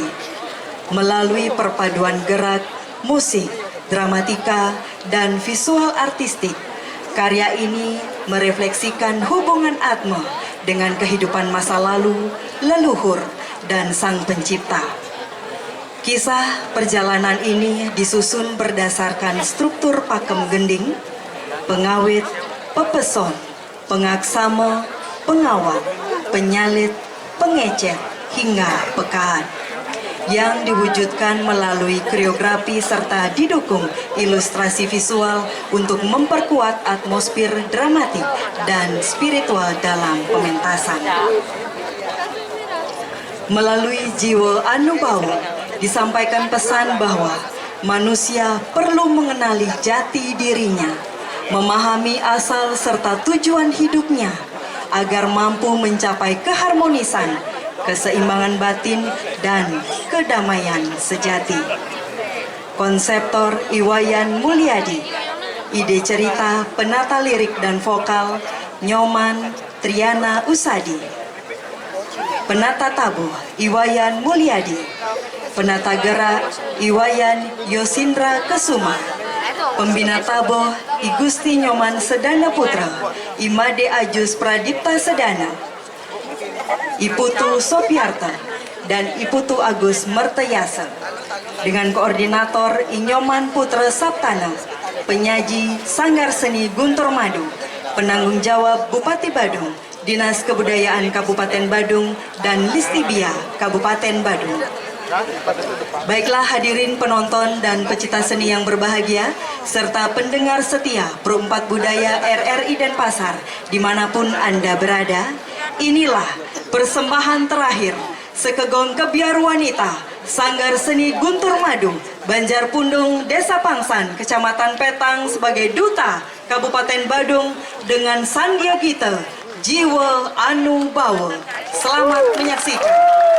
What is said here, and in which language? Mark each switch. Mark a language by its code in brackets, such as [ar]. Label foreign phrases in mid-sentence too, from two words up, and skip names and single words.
[id] Melalui perpaduan gerak, musik, dramatika, dan visual artistik, karya ini merefleksikan hubungan Atma dengan kehidupan masa lalu, leluhur, dan Sang Pencipta. Kisah perjalanan ini disusun berdasarkan struktur pakem gending, pengawit, pepeson, pengaksama, pengawal, penyalit, pengecet, hingga pekaan, yang diwujudkan melalui koreografi serta didukung ilustrasi visual untuk memperkuat atmosfer dramatik dan spiritual dalam pementasan. Melalui Jiwa Anubawa disampaikan pesan bahwa manusia perlu mengenali jati dirinya, memahami asal serta tujuan hidupnya agar mampu mencapai keharmonisan, keseimbangan batin, dan kedamaian sejati. Konseptor Iwayan Mulyadi, ide cerita, penata lirik dan vokal Nyoman Triana Usadi, penata tabuh Iwayan Mulyadi, penata gerak Iwayan Yosindra Kesuma, pembina tabuh I Gusti Nyoman Sedana Putra, Imade Ajus Pradipta Sedana, Iputu Sopiarta, dan Iputu Agus Mertayasa, dengan koordinator Inyoman Putra Saptana, penyaji Sanggar Seni Guntur Madu, penanggung jawab Bupati Badung, Dinas Kebudayaan Kabupaten Badung, dan Listibia Kabupaten Badung. Baiklah hadirin penonton dan pecinta seni yang berbahagia, serta pendengar setia Pro 4 Budaya RRI Denpasar, dimanapun Anda berada, inilah persembahan terakhir Sekegong Kebiar Wanita Sanggar Seni Guntur Madu, Banjar Pundung, Desa Pangsan, Kecamatan Petang sebagai Duta Kabupaten Badung dengan Sandiagita Jiwa Anubawa. Selamat menyaksikan.